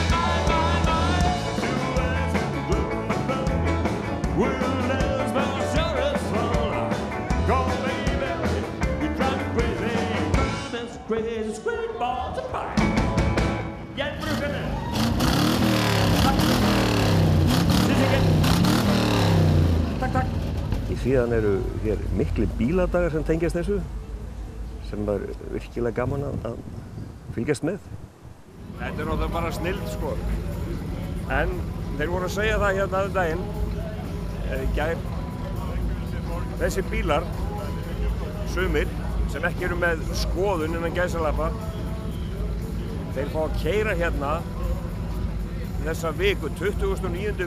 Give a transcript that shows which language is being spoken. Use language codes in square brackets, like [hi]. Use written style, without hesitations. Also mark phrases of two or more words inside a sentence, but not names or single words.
[en] We'll dance, but sure it's fun. Go, baby, you drive me crazy. That's crazy, sweet balls of fire. Get through it. Tak, tak. [is] Síðan eru hér mikli bíladagar sem tengjast þessu, sem er virkilega gaman að fylgjast með. Þetta er náttúrulega bara snilld, sko. En þeir voru að segja það hérna aðeins daginn, gær, þessi bílar, sumir, sem ekki eru með skoðun innan gæsalappa, þeir fá að keyra hérna þessa viku, 29.